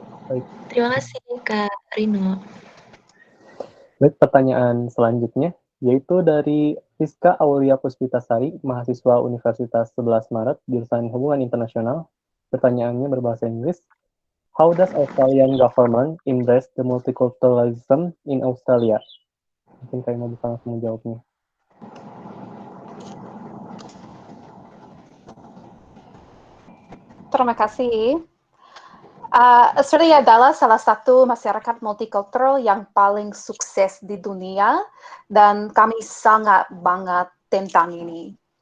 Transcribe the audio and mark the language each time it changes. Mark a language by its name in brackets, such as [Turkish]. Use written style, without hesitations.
[Indonesian] Baik. Terima kasih, Kak Rino. Baik, pertanyaan selanjutnya yaitu dari Rizka Aulia Puspitasari, mahasiswa Universitas 11 Maret, jurusan Hubungan Internasional. Pertanyaannya berbahasa Inggris. [English] How does Australian government embrace the multiculturalism in Australia? [Indonesian] Mungkin Kak Ima bisa langsung menjawabnya. Terima kasih. Australia adalah salah satu masyarakat multikultural yang paling sukses di dunia, dan kami sangat bangga tentang ini.